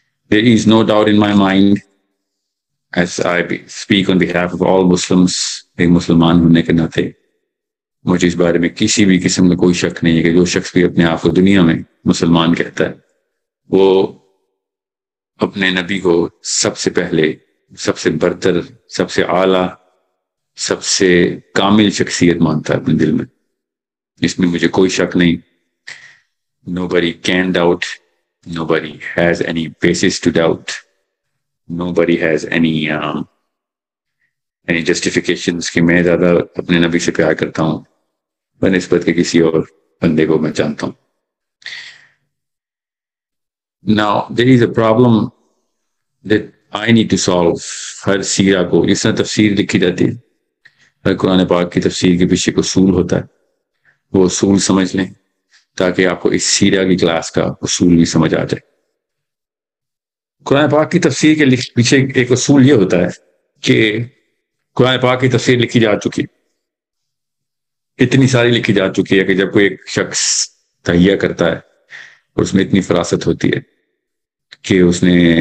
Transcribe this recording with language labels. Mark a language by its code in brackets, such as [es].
[en] There is no doubt in my mind as I speak on behalf of all Muslims، [ur] ایک مسلمان ہونے کے ناطے مجھے اس بارے میں کسی بھی قسم کا کوئی شک نہیں ہے کہ جو شخص بھی اپنے آپ کو دنیا میں مسلمان کہتا ہے وہ اپنے نبی کو سب سے پہلے، سب سے برتر، سب سے اعلیٰ، سب سے کامل شخصیت مانتا ہے اپنے دل میں. اس میں مجھے کوئی شک نہیں. [en] Nobody can doubt. Nobody has any basis to doubt. Nobody has any justifications [ur] کہ میں زیادہ اپنے نبی سے پیار کرتا ہوں بنسبت کے کسی اور بندے کو میں جانتا ہوں. [en] Now there is a problem that I need to solve. [ur] ہر سیرہ کو اس طرح تفسیر لکھی جاتی ہے، ہر قرآن پاک کی تفسیر کے پیچھے ایک اصول ہوتا ہے، وہ اصول سمجھ لیں تاکہ آپ کو اس سیرہ کی کلاس کا اصول بھی سمجھ آ جائے. قرآن پاک کی تفسیر کے پیچھے ایک اصول یہ ہوتا ہے کہ قرآن پاک کی تفسیر لکھی جا چکی، اتنی ساری لکھی جا چکی ہے کہ جب کوئی ایک شخص تہیہ کرتا ہے اور اس میں اتنی فراست ہوتی ہے کہ اس نے